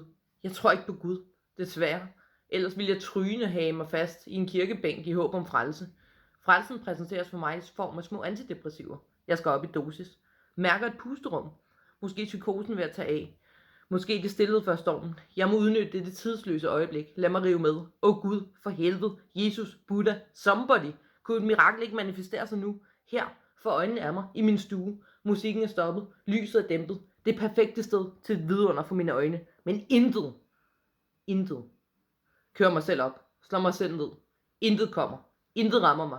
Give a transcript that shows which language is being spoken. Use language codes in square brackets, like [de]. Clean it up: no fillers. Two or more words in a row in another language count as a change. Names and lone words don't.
[da] Jeg tror ikke på Gud, desværre. Ellers ville jeg tryne have mig fast i en kirkebænk i håb om frelse. Frelsen præsenteres for mig i form af små antidepressiver. Jeg skal op i dosis. Mærker et pusterum. Måske psykosen ved at tage af. Måske det stillede før stormen. Jeg må udnytte det tidsløse øjeblik. Lad mig rive med. Gud, for helvede. Jesus, Buddha, somebody. Kunne et mirakel ikke manifestere sig nu? Her, for øjnene af mig, i min stue. Musikken er stoppet. Lyset er dæmpet. Det perfekte sted til et vidunder for mine øjne. Men intet. Kører mig selv op. Slår mig selv ned. Intet kommer. Intet rammer mig.